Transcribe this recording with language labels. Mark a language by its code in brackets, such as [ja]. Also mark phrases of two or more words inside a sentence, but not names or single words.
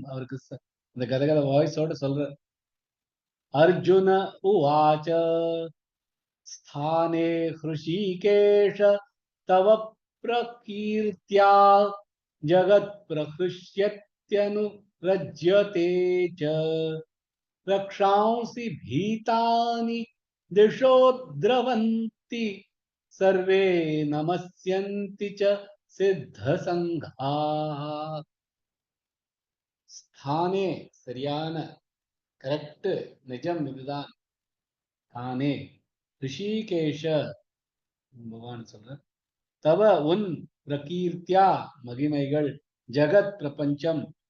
[ta] அவருக்கு அந்த கதகத வாய்ஸோட சொல்ற, [sa] अर्जुन उवाच स्थाने हृषीकेश तव प्रकीर्त्या जगत् प्रहृष्यत्यनु रज्यते च रक्षांसि भीतानि दिशो द्रवन्ति सर्वे नमस्यन्ति च सिद्धसङ्घाः. [ta] ஸ்தானே சரியான கரெக்ட் நிஜம் இதுதான். தானே ரிஷிகேஷ பகவான் சொல்ற, தவ உன் பிரகீர்த்தியா மகிமைகள், ஜகத் பிரபஞ்சம்,